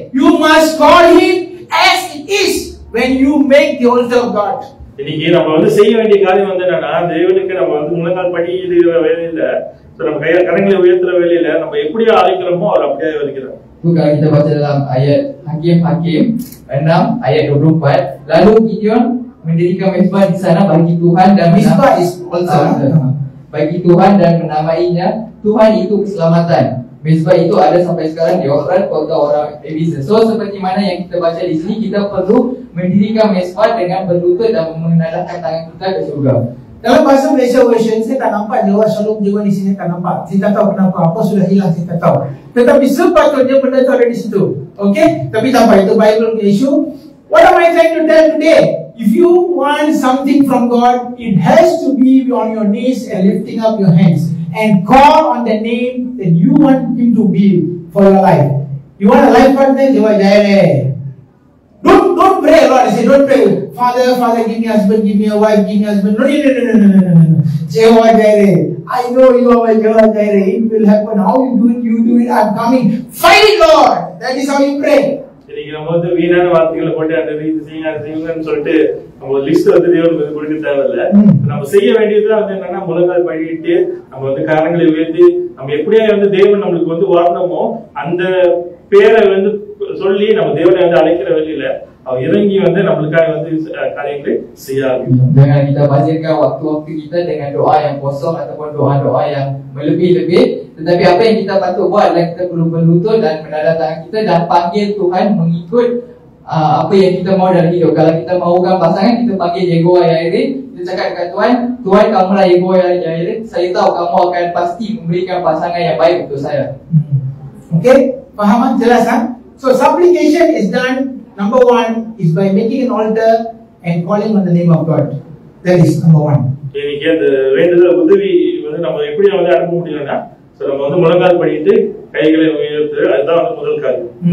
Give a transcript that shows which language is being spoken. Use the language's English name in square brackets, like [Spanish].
[English] You must call him as it is when you make the altar of God. [Tamil] இன்னைக்கு நம்ம வந்து செய்ய வேண்டிய காரியம் வந்து என்னன்னா, தேவனுக்கு நம்ம வந்து முழங்கால் படிக்கிற வேலையில, நம்ம கரங்களை உயர்த்துற வேலையில நம்ம எப்படி அழைக்கிறோமோ அவர் அப்படியே வருகிறார். [Malay] Kalau kita baca dalam ayat Hakim 6 ayat 24, lalu Gideon mendirikan mezbah di sana bagi Tuhan dan [English] mezbah is altar. [Malay] Bagi Tuhan dan menamainya Tuhan itu keselamatan. Mezbah itu ada sampai sekarang di Ofran, kota orang Ebenezer. So seperti mana yang kita baca di sini, kita perlu mendirikan mezbah dengan berlutut dan menadahkan tangan kita ke surga. Dalam bahasa Malaysia version, saya tak nampak Jehovah Shalom Jehovah di sini, tak nampak. Saya tak tahu kenapa, apa sudah hilang, saya tak tahu. Tetapi sepatutnya benda itu ada di situ. Okay? Tapi tak apa, itu Bible issue. [English] What am I trying to tell today? If you want something from God, it has to be on your knees and lifting up your hands and call on the name that you want him to be for your life. You want a life partner? Jehovah Jireh. Don't pray a lot. I say, don't pray. Father, give me a husband, give me a wife, give me a husband. No. Jehovah Jireh. I know you are my Jehovah Jireh. It will happen. How you do it. I'm coming. Fight it, Lord. That is how you pray. [Tamil] இன்னைக்கு நம்ம வந்து வீணான வார்த்தைகளை போட்டு அந்த இது செய்யுங்கன்னு சொல்லிட்டு நம்ம ஒரு லிஸ்ட் வந்து தேவனுக்கு கொடுக்க தேவையில்ல. நம்ம செய்ய வேண்டியதுதான் வந்து என்னன்னா, முழங்கால் படிக்கிட்டு நம்ம வந்து காரங்களை உயர்த்தி நம்ம எப்படியா வந்து தேவன் நம்மளுக்கு வந்து வாரணமோ அந்த பேரை வந்து சொல்லி நம்ம தேவனை வந்து அழைக்கிற வழியில அவர் இறங்கி வந்து நம்மளுக்காக வந்து காரியங்களை செய்யாது. [Malay] Jangan kita bazirkan waktu-waktu kita dengan doa yang kosong ataupun doa-doa yang melebih-lebih. Tetapi apa yang kita patut buat adalah kita perlu berlutut dan menadah tangan kita dan panggil Tuhan mengikut apa yang kita mau dalam hidup. Kalau kita mahukan pasangan, kita panggil Yehova Jireh. Kita cakap dekat Tuhan, Tuhan kamulah Yehova Jireh. Saya tahu kamu akan pasti memberikan pasangan yang baik untuk saya. Okay, faham? Jelas kan? [English] So supplication is done. Number one is by making an altar and calling on the name of God. That is number one. [Tamil] இன்னைக்கு அந்த வேண்டுதல் உதவி வந்து நம்ம எப்படி வந்து அனுப்ப முடியும்னா, நம்ம வந்து முழங்கால் படிட்டு கைகளை உயர்த்து, அதுதான் வந்து முதல் காரியம்.